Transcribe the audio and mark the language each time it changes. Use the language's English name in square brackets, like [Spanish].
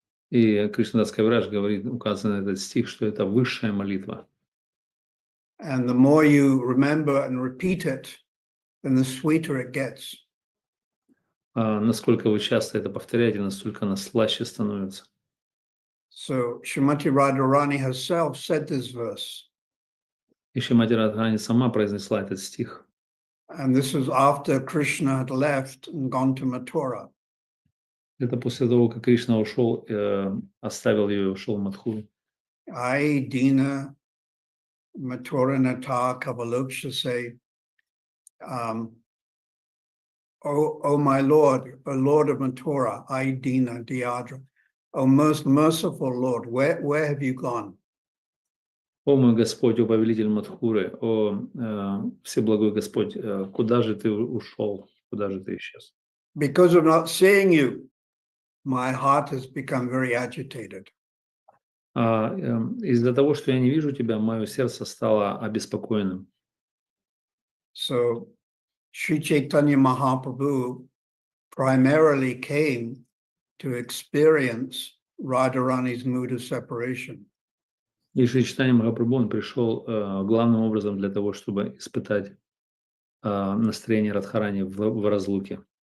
[Russian] И Кришнадас Кавирадж говорит, указан этот стих, что это высшая молитва. [English] And the more you remember and repeat it, then the sweeter it gets. [Russian] Насколько вы часто это повторяете, настолько она слаще становится. [English] So Srimati Radharani herself said this verse, [Russian] И Шримати Радхарани сама произнесла этот стих. [English] and this was after Krishna had left and gone to Mathura. [Russian] Это после того, как Кришна ушел, оставил ее и ушел в Мадхуру. [English] I, Dina, Mathura Nata, Kavaloksha say, O my Lord, O Lord of Mathura, I, Dina, Diyadra, O most merciful Lord, where have you gone? [Russian] О мой Господь, о повелитель Мадхуры, о всеблагой Господь, куда же ты ушел, куда же ты исчез? [English] Because of not seeing you, my heart has become very agitated. [Russian] Из-за того, что я не вижу тебя, мое сердце стало обеспокоенным. [English] So Sri Chaitanya Mahaprabhu primarily came to experience Radharani's mood of separation. [Russian] И Шри Чайтанья Махапрабху, он пришел главным образом для того, чтобы испытать настроение Радхарани в разлуке.